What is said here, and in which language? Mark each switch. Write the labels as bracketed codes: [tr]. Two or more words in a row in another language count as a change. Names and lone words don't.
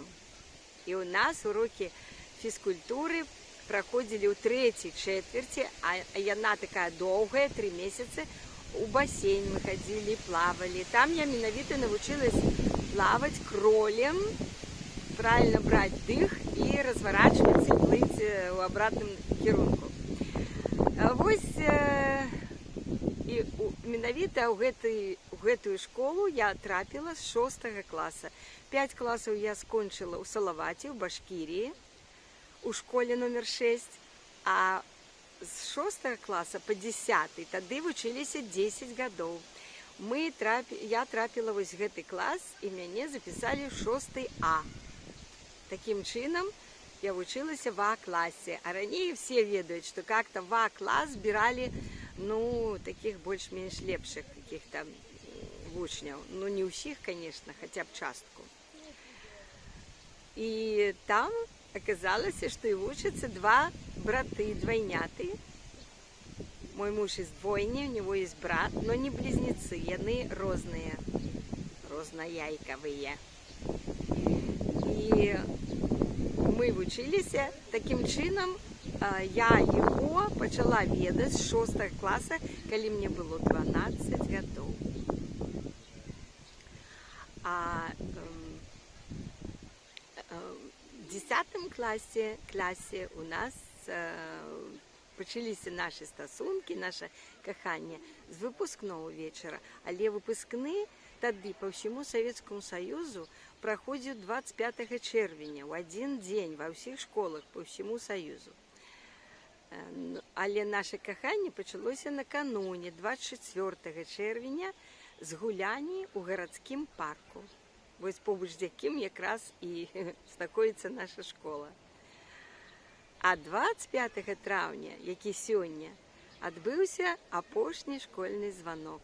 [ru] И у нас уроки физкультуры проходили у 3-й четверти, а яна такая долгая, 3 месяца, у бассейн мы ходили, плавали. Там я менавіта навучилась плавать кролем, правильно брать дых и разворачиваться и плыть в обратном кірунку. [be] Вось і менавіта ў гэтую школу я трапила з 6-го класа. [ru] 5 классов я скончила у Салавате, у Башкирии, у школе номер 6, [be] а з 6 класа по 10 тады вучыліся 10 гадоў. Я трапила вось гэты клас, і мяне [ru] записали в 6 А. [be] Таким чынам я вучылася [ru] в А-классе. А ранее все ведаюць, что как-то в А-класс збирали, ну, таких [be] больш-менш лепшых [ru] каких-то вучняў. [be] Ну, не ўсіх, [ru] конечно, хотя б [be] частку. [ru] И там оказалось, что и учатся два браты, двойняты. Мой муж из двойни, у него есть брат, но не близнецы, они разные, разнояйковые. [uk] И мы вчилися таким чином. Я його почала [be] ведаць з 6 класа, калі мне было 12 гадоў. [ru] А в 10 класе у нас [be] пачаліся нашы стасункі, наша каханне з выпускнога вечара. Але выпускны тады [ru] по всему Советскому Союзу [be] проходзіў 25 чэрвеня, [ru] у один [be] дзень ва ўсіх школах [ru] по всему Союзу. [be] Але наше каханне пачалося накануне 24 чэрвеня з гуляні ў гарадскім парку. Вось побач з якім якраз і знаходзіцца наша школа. А 25 траўня, які сёння, адбыўся апошні школьны званок.